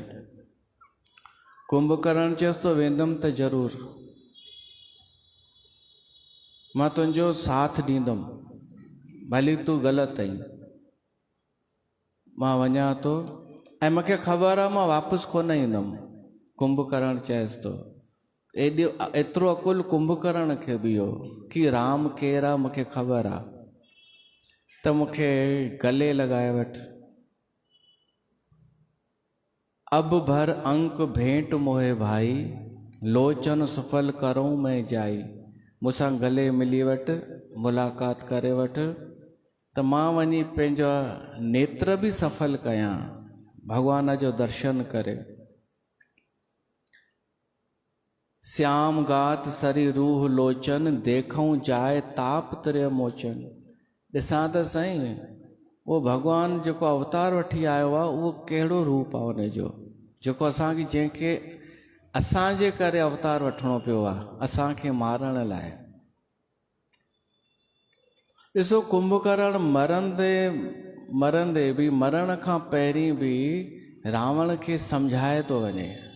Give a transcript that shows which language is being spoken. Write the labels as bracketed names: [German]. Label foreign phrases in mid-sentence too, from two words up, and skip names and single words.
[Sindhi] कुंभकर्ण चएसि थो वेंदुमि त ज़रूरु, मां तुंहिंजो साथ ॾींदुमि, भली तूं ग़लति आहीं, मां वञा थो ऐं मूंखे ख़बर आहे मां वापसि कोन ईंदुमि। कुंभकर्ण चएसि थो, एतिरो अकुल कुंभकर्ण खे बि हो कि राम केरु आहे मूंखे ख़बर आहे, त मूंखे गले लॻाए वठि। [Awadhi] अब भर अंक भेंट मोहे भाई, लोचन सफल करूं मैं जाई। [Sindhi] मूंसां गले मिली वटि, मुलाक़ात करे वठि, त मां वञी पंहिंजा नेत्र बि सफल कयां, भॻवान जो दर्शन करे। [Awadhi] श्याम गात सरी रूह लोचन, देखूं जाए ताप तिर मोचन। [Sindhi] ॾिसां त साईं उहो भॻवानु जेको अवतार वठी आयो आहे उहो कहिड़ो रूप आहे उनजो, जेको असांखे जंहिंखे असांजे करे अवतार वठिणो पियो आहे असांखे मारण लाइ। ॾिसो कुंभकर्ण मरंदे बि, मरण खां पहिरीं बि रावण खे सम्झाए थो वञे।